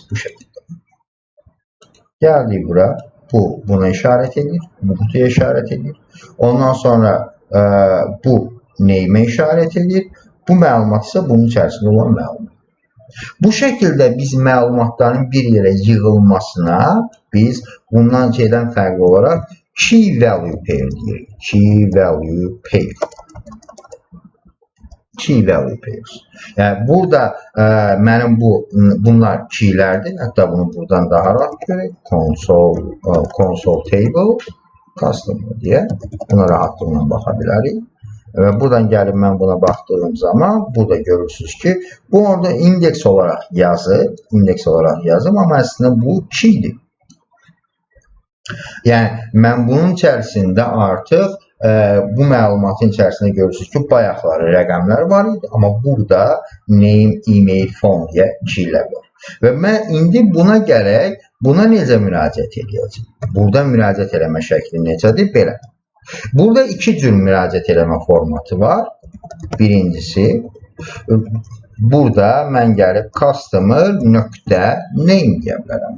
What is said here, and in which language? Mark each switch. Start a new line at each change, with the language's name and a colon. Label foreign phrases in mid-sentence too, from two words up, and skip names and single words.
Azerbaijani: Bu şəkildə. Gəldik bura. Bu buna işarət edir. Bu qutuya işarət edir. Ondan sonra bu name-ə işarət edir. Bu məlumat isə bunun içərisində olan məlumat. Bu şəkildə biz məlumatların bir yerə yığılmasına biz bundan şeydən fərqli olaraq
English: key value pair
Azerbaijani: deyirik.
English: Key value pair. Key value pairs.
Azerbaijani: Yəni burada mənim bunlar keylərdir. Hətta bunu buradan daha rahat görək.
English: Console table customer
Azerbaijani: deyə buna rahatlıqla baxa bilərik. Və buradan gəlib mən buna baxdığım zaman burada görürsünüz ki, bu orada indeks olaraq yazım, amma əslində bu keydir. Yəni mən bunun içərisində artıq bu məlumatın içərisində görürsünüz ki, bayaqları rəqəmlər var idi, amma burada
English: name, email, phone
Azerbaijani: deyə keylər var. Və mən indi buna gərək, buna necə müraciət edəcəm? Burada müraciət eləmə şəkli necədir? Belə. Burada iki cür müraciət eləmə formatı var. Birincisi, burada mən gəlib customer nöqtə name deyə bilərəm.